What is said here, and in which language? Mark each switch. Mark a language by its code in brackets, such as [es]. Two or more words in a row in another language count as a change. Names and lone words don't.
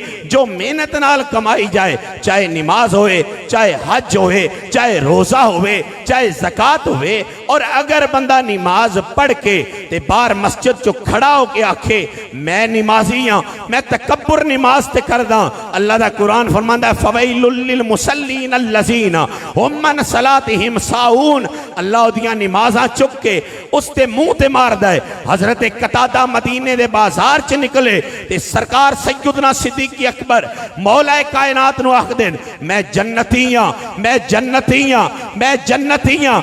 [pa] جو محنت نال کمائی جائے، چاہے نماز ہوئے، چاہے حج ہوئے، چاہے روزہ ہوئے، چاہے زکات ہوئے، اور اگر بندہ نماز پڑھ کے تے باہر مسجد چوں کھڑا ہوکے آکھے میں نمازی ہاں، میں تکبر نماز تے کردا، اللہ دا قرآن فرماندا [ar] فويل للمصلين الذين هم عن صلاتهم ساهون. [pa] اللہ اودیاں نمازاں چک کے اوستے منہ تے ماردا ہے. حضرت قتادہ مدینے دے بازار چ نکلے تے سرکار سیدنا صدیق اکبر مولائے کائنات نوں آکھدے میں جنتی ہاں، میں جنتی ہاں، میں جنتی ہاں.